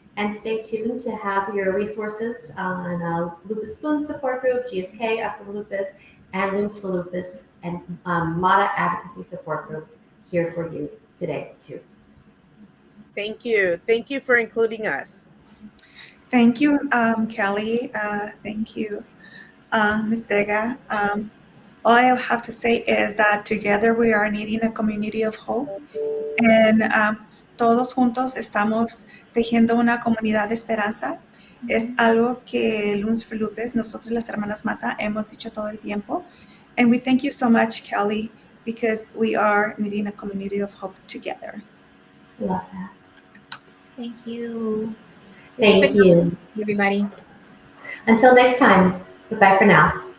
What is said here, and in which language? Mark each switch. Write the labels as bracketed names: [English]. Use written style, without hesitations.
[English] And stay tuned to have your resources on Lupus Spoons Support Group, GSK, Us in Lupus, and Looms for Lupus, and Mata Advocacy Support Group here for you today, too. Thank you. Thank you for including us. Thank you, Kelly. Thank you, Ms. Vega. All I have to say is that together we are needing a community of hope. [Spanish] And todos juntos estamos tejiendo una comunidad de esperanza. Es algo que Looms for Lupus, nosotros las hermanas Mata, hemos dicho todo el tiempo. [English] And we thank you so much, Kelly, because we are needing a community of hope together. Love that. Thank you. Thank you. Everybody. Until next time, goodbye for now.